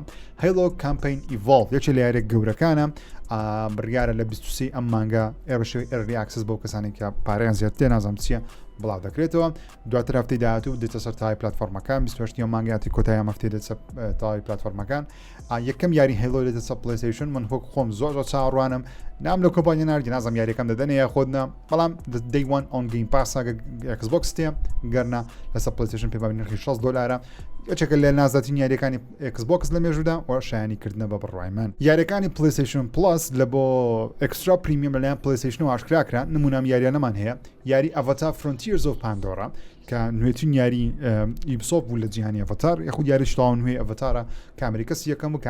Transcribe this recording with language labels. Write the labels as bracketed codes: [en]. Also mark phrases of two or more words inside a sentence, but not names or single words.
[ckb] هەیلۆ کامپین ئیڤۆڵڤ یەکێک لە یاریێک گەورەکانە بڕیارە لە 23 ئەم مانگە بە شێوەی [en] early access [ckb] بۆ کەسانی کە پارەیان زیاتر نازانم چییە بڵاو دەکرێتەوە. دواتر هەفتەی داهاتوو دێتە سەر تای پلتفۆرمەکان 28 مانگیاتی کۆتایی هەفتەی دێتە تای پلتفۆرمەکان. یەکەم یاری هەیلۆ دێتە سەر پلەیستەیشن من وەک خۆم زۆر چاوەڕوانم نام لە کۆمپانیا ناردی نازانم یاریەکەم دەدەنێ یا خۆدنا بەڵام [en] day one on game pass [ckb] ئێکسبۆکس تێ گەرنا لەسەر پلەیستەیشن پێ نرخی $6 یەکێکە لە نازداترین یاریەکانی ئێکسبۆکس لە مێژوودا و شایانیکردنە بە بڕوای من. یاریەکانی پلەیستەیشن پلس لە بۆ ئەکسترا پریمیەم لەلایەن پلەیستەیشن و ئاشکراکران نمونام یاریانەمان هەیە یاری ئەڤەتار فرۆنتیرز ئۆف پاندۆرا کە نوێترین یاری ئیبسۆف بوو لە جیهانی ئەڤەتار یاخود یاریش تاوا نوێ ئەڤەتارە کامێرەکە یەکەم و